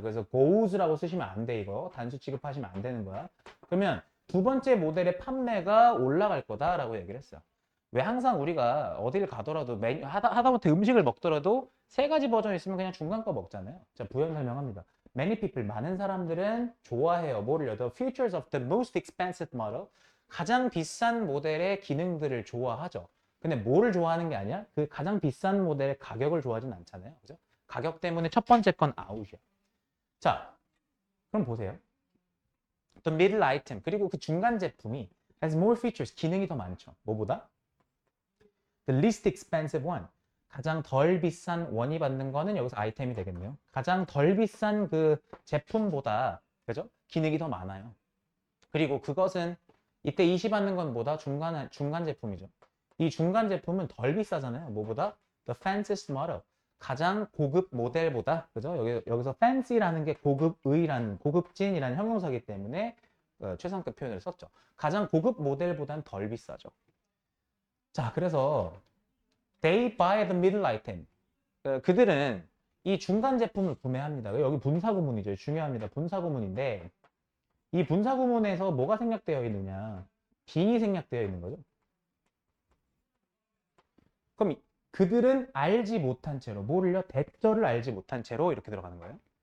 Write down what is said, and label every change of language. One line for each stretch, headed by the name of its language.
Korean: 그래서 goes라고 쓰시면 안 돼, 이거. 단수 취급하시면 안 되는 거야. 그러면 두 번째 모델의 판매가 올라갈 거다라고 얘기를 했어요. 왜 항상 우리가 어딜 가더라도 하다못해 음식을 먹더라도 세 가지 버전 있으면 그냥 중간 거 먹잖아요. 자, 부연 설명합니다.
English: Many people,
Korean: 많은 사람들은 좋아해요. 뭐를요?
English: The features of the most expensive model.
Korean: 가장 비싼 모델의 기능들을 좋아하죠. 근데 뭐를 좋아하는 게 아니야? 그 가장 비싼 모델의 가격을 좋아하진 않잖아요. 그죠? 가격 때문에 첫 번째 건 아웃이야. 자, 그럼 보세요.
English: The middle item,
Korean: 그리고 그 중간 제품이
English: has more features,
Korean: 기능이 더 많죠. 뭐보다?
English: The least expensive one,
Korean: 가장 덜 비싼 원이 받는 거는 여기서 아이템이 되겠네요. 가장 덜 비싼 그 제품보다, 그죠? 기능이 더 많아요. 그리고 그것은 이때 20 받는 건 뭐다? 중간 제품이죠. 이 중간 제품은 덜 비싸잖아요. 뭐보다?
English: The fanciest model.
Korean: 가장 고급 모델보다, 그죠? 여기서 fancy라는 게 고급진이라는 형용사이기 때문에 최상급 표현을 썼죠. 가장 고급 모델보다는 덜 비싸죠. 자, 그래서
English: they buy the middle item.
Korean: 그들은 이 중간 제품을 구매합니다. 여기 분사구문이죠. 중요합니다. 분사구문인데 이 분사구문에서 뭐가 생략되어 있느냐? 빙이 생략되어 있는 거죠. 그럼 그들은 알지 못한 채로, 뭐를요? 대절을 알지 못한 채로 이렇게 들어가는 거예요.